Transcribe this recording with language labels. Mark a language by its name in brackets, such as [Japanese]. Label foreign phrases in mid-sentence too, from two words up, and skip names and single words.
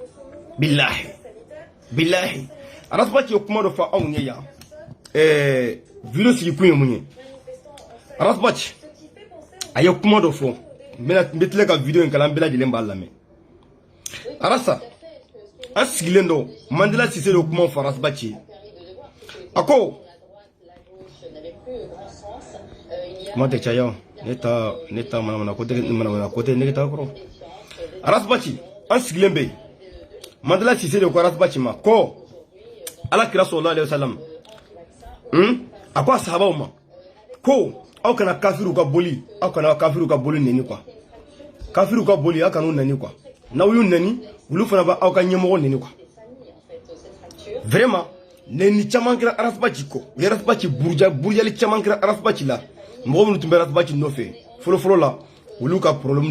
[Bambara] bilahi Rasbach ye kuma dɔ fɔ anw ye yan video sigi kun ye mun ye Rasbach a ye kuma dɔ fɔ n bɛ tila ka video in kalan an bɛɛ lajɛlen b'a lamɛn arasa an sigilen dɔ Mandela Cissé de kuma fɔ Rasbach ye a ko kuma tɛ caya ne ta manamana ko tɛ ne ta kɔrɔ Rasbach an sigilen bɛ Mandela Cissé de ko Rasbach ma ko ala kira [Arabic] صلى الله عليه وسلم [Bambara] a ko a sahabaw ma ko aw kana kafiru ka boli neni quoi kafiru ka boli aw kana u neni quoi n'aw y'u neni olu fana b'a aw ka ɲɛmɔgɔ neni quoi vraiment neni caman kɛra Rasbach kɔ u ye Rasbach burujali caman kɛra Rasbach la mɔgɔ minnu tun bɛ Rasbach nɔfɛ fɔlɔ la olu ka problème de